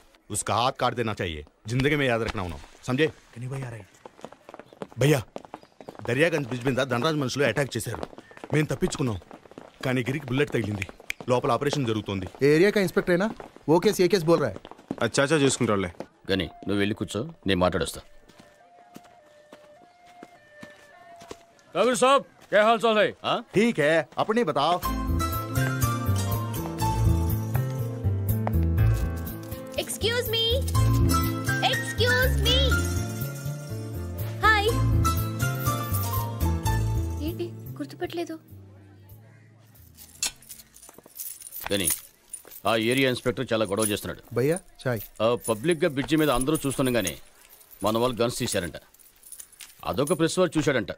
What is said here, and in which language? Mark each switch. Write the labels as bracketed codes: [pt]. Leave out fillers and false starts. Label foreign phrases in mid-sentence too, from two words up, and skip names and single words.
[hi] उसका हाथ काट देना चाहिए, जिंदगी में याद रखना उन्होंने, समझे? [te] భయ్యా దర్యాగంజ్ బ్రిడ్జ్ మీద ధనరాజ్ మనుషులు అటాక్ చేశారు. మేము తప్పించుకున్నాం, కానీ గిరికి బుల్లెట్ తగిలింది. లోపల ఆపరేషన్ జరుగుతోంది. [hi] एरिया का इंस्पेक्टर [te] అయినా ఓ కేసు ఏ కేసు బోల్ రా. అచ్చాచా చూసుకుంటావులే. కానీ నువ్వు వెళ్ళి కూర్చో, నేను మాట్లాడొస్తా. [hi] कबीर साहब क्या हाल चाल है? ठीक है, अपनी बताओ. [en] Excuse me. Excuse me. Hi. [te] ఏంటి గుర్తుపట్టలేదు? కానీ ఆ ఏరియా ఇన్స్పెక్టర్ చాలా గొడవ చేస్తున్నాడు. భయ్యా చాయ్. పబ్లిక్గా బ్రిడ్జి మీద అందరూ చూస్తుండగానే మన వాళ్ళు గన్స్ తీశారంట. అదొక ప్రెస్ వాడు చూశాడంట.